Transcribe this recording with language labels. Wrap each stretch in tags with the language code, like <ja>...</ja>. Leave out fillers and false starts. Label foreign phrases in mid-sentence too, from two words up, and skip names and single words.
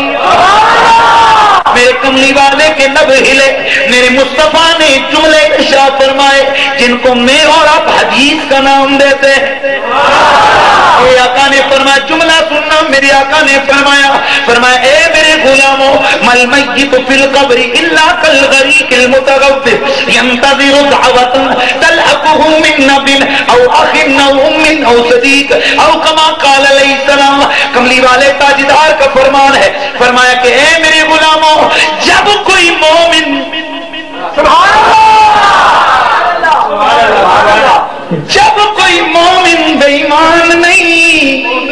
<ur>میرے کملی والے کے لب ہلے، میرے مصطفیٰ نے جملے ارشاد فرمائے جن کو میں اور آپ حدیث کا نام دیتے ہیں۔ میرے آقا نے فرمایا، جملہ سننا، میرے آقا نے فرمایا اے میرے غلاموں،</ur> <ar>مل میت فی القبر الا کالغریق المتغفر ینتظر دعوۃ تلحقہ من نبی او اخ او ام او صدیق او کما قال علیہ السلام۔</ar> <ur>کملی والے تاجدار کا فرمان ہے، فرمایا کہ اے میرے غلاموں، جب کوئی مومن،</ur> <ar>سبحان اللہ،</ar> <ur>جب کوئی مومن بے ایمان نہیں،</ur>